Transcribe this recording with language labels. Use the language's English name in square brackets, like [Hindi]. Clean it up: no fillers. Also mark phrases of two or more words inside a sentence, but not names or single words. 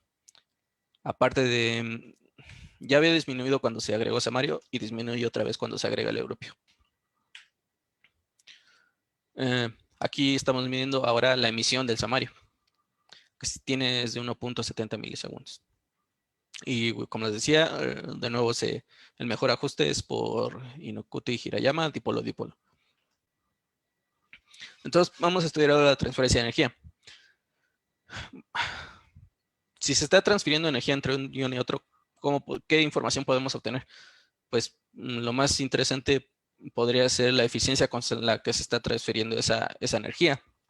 [Spanish] Aparte de, ya había disminuido cuando se agregó samario y disminuye otra vez cuando se agrega el europeo. Aquí estamos midiendo ahora la emisión del samario, que tiene es de 1.70 milisegundos. Y como les decía, de nuevo el mejor ajuste es por Inokuta y Hirayama, dipolo-dipolo. Entonces vamos a estudiar ahora la transferencia de energía. Si se está transfiriendo energía entre un ion y otro, ¿qué información podemos obtener? Pues lo más interesante podría ser la eficiencia con la que se está transfiriendo esa energía.